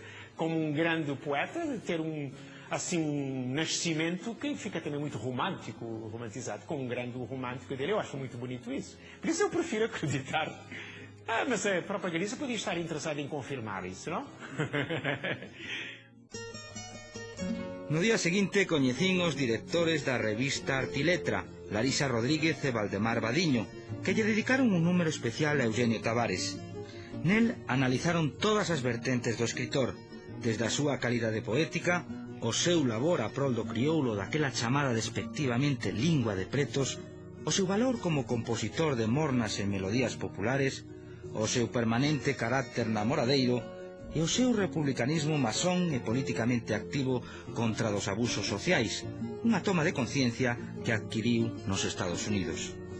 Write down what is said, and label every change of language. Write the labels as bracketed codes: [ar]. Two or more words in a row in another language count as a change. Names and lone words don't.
[pt] Como um grande poeta, ter assim, um nascimento que fica também muito romântico, romantizado, com um grande romântico dele. Eu acho muito bonito isso. Por isso eu prefiro acreditar. Mas a própria Galiza podia estar interessada em confirmar isso, não? [gl] No día seguinte coñecín os directores da revista Artiletra, Larisa Rodríguez e Valdemar Badiño, que lle dedicaron un número especial a Eugenio Tavares. Nel analizaron todas as vertentes do escritor, desde a súa calidade poética, o seu labor a prol do crioulo daquela chamada despectivamente lingua de pretos, o seu valor como compositor de mornas e melodías populares, o seu permanente carácter namoradeiro e o seu republicanismo masón e políticamente activo contra dos abusos sociais, unha toma de conciencia que adquiriu nos Estados Unidos.